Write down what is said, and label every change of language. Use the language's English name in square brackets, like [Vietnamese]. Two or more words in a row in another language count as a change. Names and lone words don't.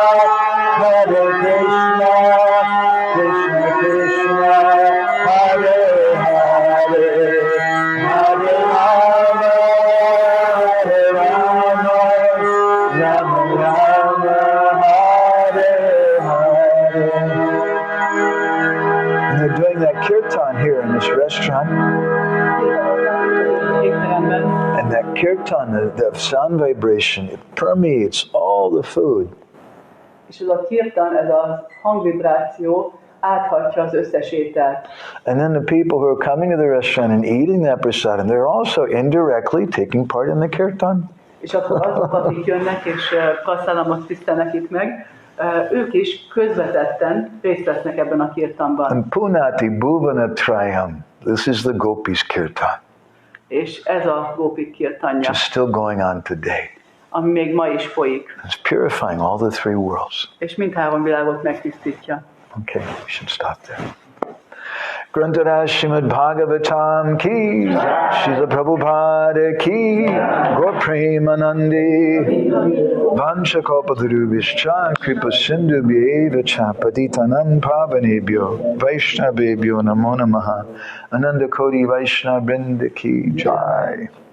[Sanskrit] कृष्ण कृष्ण हरे हरे हरे राम हरे राम राम राम हरे हरे. [English] And they're doing that kirtan here in this restaurant. And that kirtan, the sound vibration, it permeates all the food. [Hungarian] És ez a kirtan, ez a hangvibráció áthatja az összes ételt. [English] And then the people who are coming to the restaurant and eating that prasadam, they're also indirectly taking part in the kirtan. [Hungarian] És akkor azok, akik jönnek és prasadamot tisztelnek itt meg, ők is közvetetten részt vesznek ebben a kirtanban. [Sanskrit] And पुनाति भुवन त्रयम्, [English] this is the gopis kirtan. [Hungarian] És ez a gopik kirtanja, [English] Which is still going on today. [Hungarian] ami még ma is folyik. [English] It's purifying all the three worlds. [Hungarian] És mindhárom világot megtisztítja. [English] Okay, we should stop there. [Hindi] ग्रन्तर श्रीमद् भागवतम् की श्रील प्रभुपाद की, [Sanskrit] गौर प्रेमानन्दी वाञ्छाकल्पदुरुभिश्च कृपा सिन्धु भ्येवच पतितानाम् पावनेभ्यो वैष्णवेभ्यो नमो नमः आनन्द कोटि वैष्णव वृन्द [Hindi] की जय.